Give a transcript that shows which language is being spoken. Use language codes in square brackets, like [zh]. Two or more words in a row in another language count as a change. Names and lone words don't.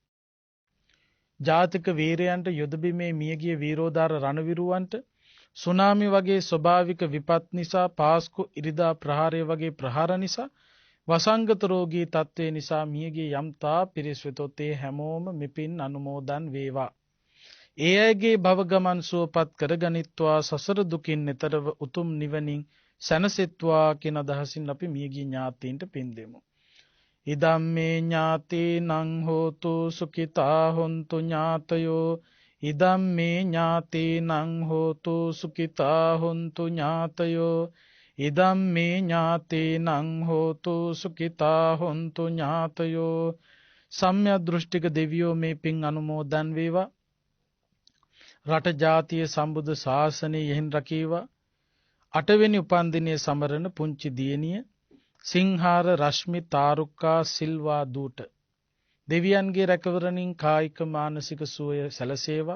[si] ජාතික වීරයන්ට, යුද බිමේ මියගිය වීරෝදාර රණවිරුවන්ට, සුනාමි වගේ ස්වභාවික විපත් නිසා, පාස්කු ඉරිදා ප්‍රහාරය වගේ ප්‍රහාර නිසා, වසංගත රෝගී තත්ත්වය නිසා මියගිය යම්තා පිරිස් වෙතොත් ඒ හැමෝම මෙපින් අනුමෝදන් වේවා. ඒ අයගේ භව ගමන් සුවපත් කරගනිත්වා, සසර දුකින් නිතරව උතුම් නිවනින් සැනසෙත්වා කියන අදහසින් අපි මියගිය ඥාතීන්ට පින් දෙමු. [pi] ඉදම්මේ ඥාතීනං හෝතු සුඛිතා හොන්තු ඥාතයෝ, ඉදම්මේ ඥාතීනං හෝතු සුඛිතා හොන්තු ඥාතයෝ, ඉදම් මේ ඥාතේනං හෝතු සුඛිතා හොන්තු ඥාතයෝ. [si] සම්‍යක් දෘෂ්ටික දෙවියෝ මේ පින් අනුමෝදන් වේවා. රට ජාතිය සම්බුද්ධ ශාසනය යෙහින් රකීවා. 8 වෙනි උපන්දිනයේ සමරන පුංචි දියණිය සිංහාර රශ්මි තාරුකා සිල්වා දූට දෙවියන්ගේ රැකවරණින් කායික මානසික සුවය සැලසේවා.